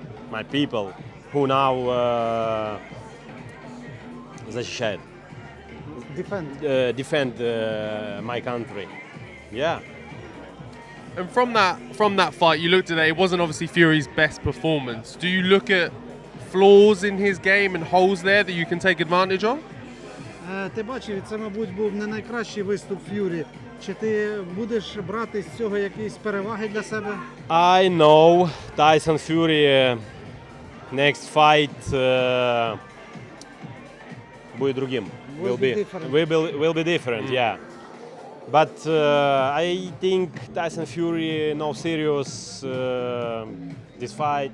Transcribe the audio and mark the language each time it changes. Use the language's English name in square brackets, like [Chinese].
[English] my people who now [Russian] защищает. [English] Defend my country. Yeah. And from that fight, you looked at it. It wasn't obviously Fury's best performance. Do you look at flaws in his game and holes there that you can take advantage of? [Ukrainian] Ти бачив, це, мабуть, був не найкращий виступ Ф'юрі. Чи ти будеш брати з цього якісь переваги для себе? [English] I know Tyson Fury next fight [Russian] будет другим. [English] Will be different, yeah. But I think Tyson Fury no serious this fight.